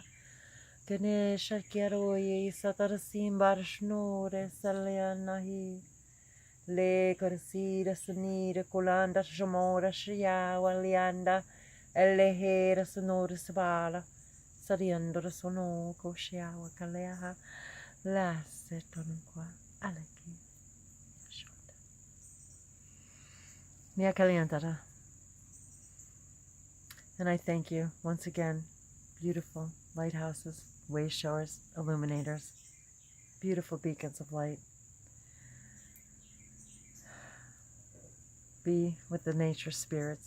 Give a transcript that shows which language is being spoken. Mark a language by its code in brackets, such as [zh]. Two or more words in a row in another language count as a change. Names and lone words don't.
[en] Ganesh Kiaroye Satarasim Barshnore Salianahi Le Karsira Sunira Kolanda Shamora Shia Walianda Elehera Sonora Sabala Sariandra Sono Koshia Wakaleha La Setonqua Aleki Shota Mia Kaliantara. And I thank you once again, beautiful lighthouses, way showers, illuminators, beautiful beacons of light. Be with the nature spirits.